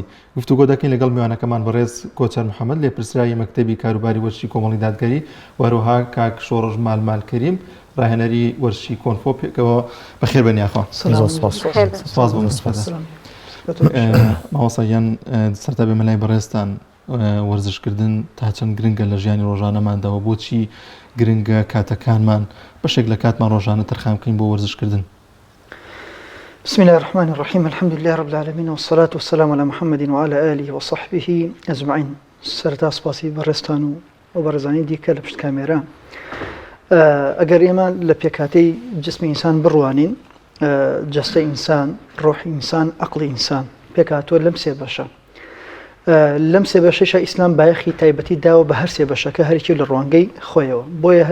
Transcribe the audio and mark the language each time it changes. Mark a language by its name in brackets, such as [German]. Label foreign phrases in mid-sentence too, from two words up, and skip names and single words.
[Central Kurdish] گفتوگۆ دەکەین لەگەڵ میوانەکەمان بەڕێز کۆچەر محەممەد لێپرسراوی مەکتەبی کاروباری وەرزشی کۆمەڵی دادگەری وەروها کاک شۆڕژ مالکەریم ڕاهێنەری وەرزشی کۆنفۆ پێکەوە بەخێر بەنیاخوا. سپاس بۆ مستفادە. ماوەسەیان سەرتا بێمە لای بەڕێزتان وەرزشکردن تا چەند گرنگە لە ژیانی ڕۆژانەمانداوە بۆچی گرنگە کاتەکانمان بەشێک لە کاتمان ڕۆژانە تەرخام بکەین بۆ وەرزشکردن. [Arabic] بسم الله الرحمن الرحيم الحمد لله رب العالمين والصلاة والسلام على محمد وعلى آله وصحبه أجمعين. [Central Kurdish] سرتا سپاسی بەڕێستان و بەڕێزانی دیکە لە پشت کامێرا. ئەگەر ئێمە لە پێکاتەی جسمی ئینسان بڕوانین جەستە ئینسان ڕۆحی ئینسان عەقڵی ئینسان پێکاتوە لەم سێ بەشە. لەم سێ بەشەشە ئیسلام بایەخی تایبەتی داوە بە هەر سێ بەشەکە هەرێکی لە ڕوانگەی خۆیەوە.